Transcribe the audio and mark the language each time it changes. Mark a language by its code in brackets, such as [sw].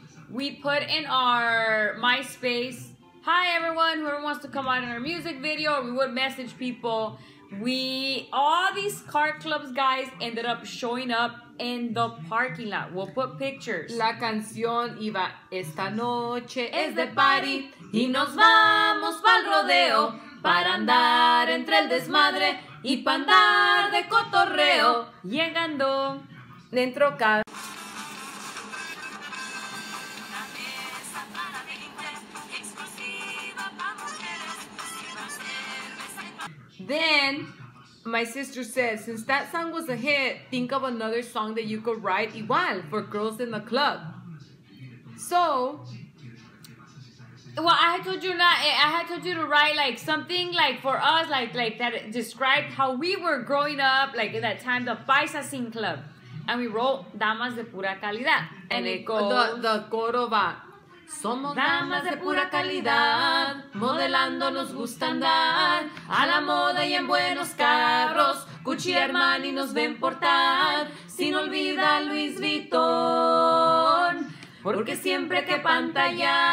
[en] We put in our MySpace, hi everyone, whoever wants to come out in our music video. We would message people. All these car clubs guys ended up showing up in the parking lot. We'll put pictures. [es] La canción iba, esta noche es de party y nos vamos pa'l rodeo para andar entre el desmadre y pa' andar de cotorreo. Llegando dentro cada... [en] Then my sister said, since that song was a hit, think of another song that you could write igual for girls in the club. So, well, I had told you to write like something like for us, like that described how we were growing up, like in that time, the Paisa Sing Club, and we wrote Damas de Pura Calidad, and it goes the coro va. [es] Somos damas de pura calidad, modelando nos gusta andar, a la moda y en buenos carros, Gucci Armani nos ven portar, sin olvidar Luis Vuitton, porque siempre hay que pantallar.